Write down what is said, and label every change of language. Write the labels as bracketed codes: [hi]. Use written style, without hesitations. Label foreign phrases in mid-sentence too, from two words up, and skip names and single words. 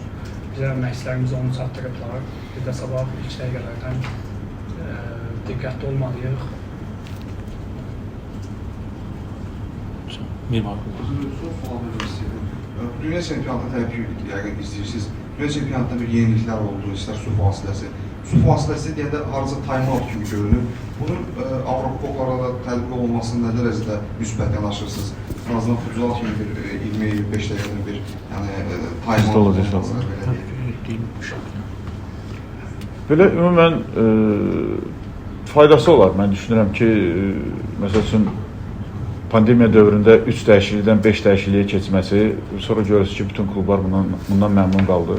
[az] Bizə məşqçilərimiz onu çatdırıblar. Biz də sabah ilk dəqiqələrdən diqqətli olmalıyıq. Son sual vermək istəyirəm. Dünya çempionatı təbii ki, yəqin istəyirsiniz. Dünya çempionatında bir yeniliklər oldu, istər su fasiləsi. Su fasiləsi deyəndə harca time-out kimi görünür. Bunun Avropa kupalarına da tətbiq olunmasını nə dərəcədə müsbət yanaşırsınız? [tr] En azından [az] futsal kimi bir 20-25 dəqiqənin bir time-out olunmasını Belə ümumən faydası olar. Mən düşünürəm ki, məsəl üçün pandemiya dövründə 3 dəyişiklikdən 5 dəyişikliyə keçməsi, sonra görürsünüz ki, bütün klublar bundan məmnun qaldı.